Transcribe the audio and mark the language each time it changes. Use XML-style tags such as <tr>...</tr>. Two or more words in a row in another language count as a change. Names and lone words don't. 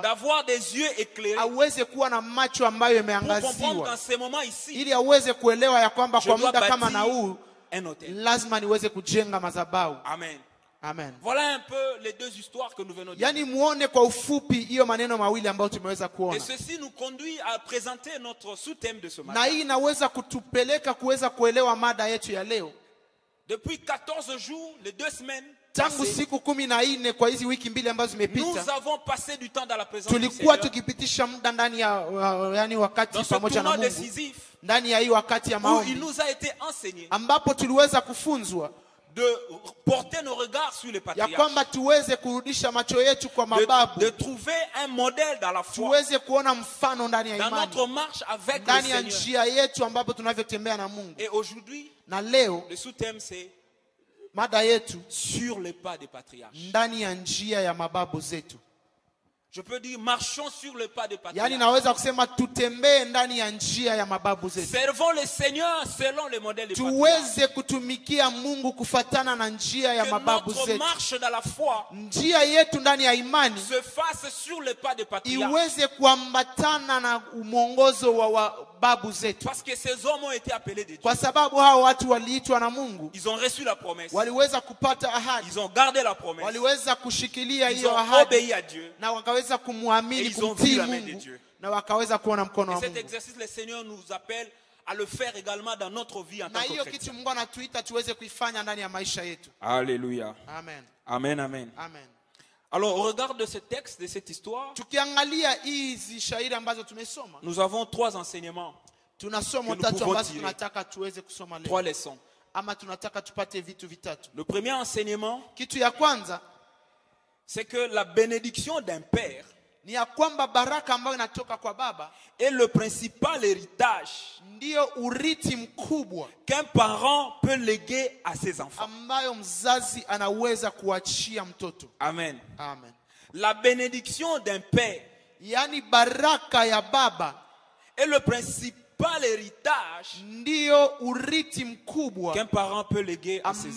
<fr>d'avoir des yeux éclairés</fr> <sw>aweze kuwa na macho ambayo</sw> <fr>pour comprendre qu'en</fr> <sw>yameangaziwa,</sw> <fr>ce moment ici,</fr> <sw>ili aweze kuelewa ya kwamba</sw> <fr>je</fr> <sw>kwa</sw> <fr>dois</fr> <sw>muda kama na</sw> <fr>bâtir</fr> <sw>huu</sw> <fr>un hôtel.</fr> <sw>lazima niweze kujenga madhabahu.</sw> <fr>Amen.</fr> <sw>Amen.</sw> <fr>Voilà un peu les deux histoires que nous venons de</fr> <sw>Yani</sw> <fr>dire.</fr> <sw>muone kwa ufupi hiyo maneno mawili ambayo tumeweza</sw> <fr>Et</fr> <sw>kuona,</sw> <fr>ceci nous conduit à présenter notre sous-thème de ce</fr> <sw>na</sw> <fr>matin.</fr> <sw>hii inaweza kutupeleka kuweza kuelewa mada yetu ya leo.</sw> <fr>Depuis 14 jours, les 2 semaines,</fr> <sw>Tangu</sw> <fr>passées,</fr> <sw>siku 14 kwa hizi wiki mbili ambazo</sw> <fr>nous</fr> <sw>zimepita,</sw> <fr>avons passé du temps dans la présence du</fr> <sw>tulikuwa</sw> <fr>Seigneur.</fr> <sw>tukipitisha muda ndani ya yani wakati</sw> <fr>Dans ce</fr> <sw>pamoja na</sw> <fr>tournant</fr> <sw>Mungu,</sw> <fr>décisif</fr> <sw>ndani ya hii wakati ya</sw> <fr>où il</fr> <sw>maombi</sw> <fr>nous a été enseigné</fr> <sw>ambapo tuliweza kufunzwa</sw> <fr>de porter nos regards sur les</fr> <sw>ya</sw> <fr>patriarches,</fr> <sw>kwamba tuweze kurudisha macho yetu kwa mababu,</sw> <fr>de trouver un modèle dans la foi,</fr> <sw>tuweze kuona mfano ndani ya</sw> <fr>dans</fr> <sw>imani,</sw> <fr>notre marche avec le</fr> <sw>ndani ya</sw> <fr>Seigneur.</fr> <sw>njia yetu ambapo tunavyotembea na Mungu.</sw> <fr>Et aujourd'hui,</fr> <sw>Na leo</sw> <fr>le sous-thème c'est</fr> <sw>mada yetu</sw> <fr>sur les pas des patriarches.</fr> <sw>ndani ya njia ya mababu zetu.</sw> <fr>Je peux dire marchons sur les pas des</fr> <sw>Yani</sw> <fr>patriarches.</fr> <sw>naweza kusema tutembee ndani ya njia ya mababu zetu,</sw> <fr>Servons le Seigneur selon le modèle des patriarches.</fr> <sw>tuweze kutumikia Mungu kufatana na njia ya</sw> <fr>Que</fr> <sw>mababu</sw> <fr>notre</fr> <sw>zetu.</sw> <fr>marche dans la foi</fr> <sw>Njia yetu ndani ya imani</sw> <fr>se fasse sur les pas des patriarches.</fr> <sw>iweze kuambatana na mwongozo wa babu zetu,</sw> <fr>Parce que ces hommes ont été appelés de Dieu.</fr> <sw>kwa sababu hao watu waliitwa na Mungu,</sw> <fr>Ils ont reçu la promesse.</fr> <sw>waliweza kupata ahadi,</sw> <fr>Ils ont gardé la promesse.</fr> <sw>waliweza kushikilia</sw> <fr>Ils</fr> <sw>hiyo</sw> <fr>ont</fr> <sw>ahadi,</sw> <fr>obéi à Dieu.</fr> <sw>na wakaweza kumwamini,</sw> <fr>Et ils ont</fr> <sw>kumtii</sw> <fr>vu la main de</fr> <sw>Mungu,</sw> <fr>Dieu.</fr> <sw>na wakaweza kuona mkono</sw> <fr>Et</fr> <sw>wa</sw> <fr>cet</fr> <sw>Mungu.</sw> <fr>exercice, le Seigneur nous appelle à le faire également dans notre vie en</fr> <sw>Na</sw> <fr>tant que</fr> <sw>hiyo kitu</sw> <fr>chrétiens.</fr> <sw>Mungu anatuita tuweze kuifanya ndani ya maisha yetu.</sw> <fr>Alléluia.</fr> <sw>Amen. Amen, amen. Amen.</sw> <fr>Alors, au regard de ce texte, de cette histoire,</fr> <sw>Tukiangalia hizi shairi ambazo tumesoma,</sw> <fr>nous avons 3 enseignements,</fr> <sw>tuna somo</sw> <fr>que nous</fr> <sw>tatu</sw> <fr>pouvons</fr> <sw>ambazo</sw> <fr>tirer.</fr> <sw>tunataka tuweze kusoma</sw> <fr>3</fr> <sw>leo,</sw> <fr>leçons.</fr> <sw>ama tunataka tupate vitu vitatu.</sw> <fr>Le premier enseignement,</fr> <sw>Kitu ya kwanza</sw> <fr>c'est que la bénédiction d'un père</fr> <sw>ni ya kwamba baraka ambayo inatoka kwa baba</sw> <fr>est le principal héritage</fr> <sw>ndiyo urithi mkubwa</sw> <fr>qu'un parent peut léguer à ses enfants.</fr> <sw>ambayo mzazi anaweza kuachia mtoto.</sw> <fr>Amen.</fr> <sw>Amen.</sw> <fr>La bénédiction d'un père</fr> <sw>Yaani baraka ya baba</sw> <fr>est le principal héritage</fr> <sw>ndiyo urithi mkubwa</sw> <fr>qu'un parent peut léguer à ses</fr>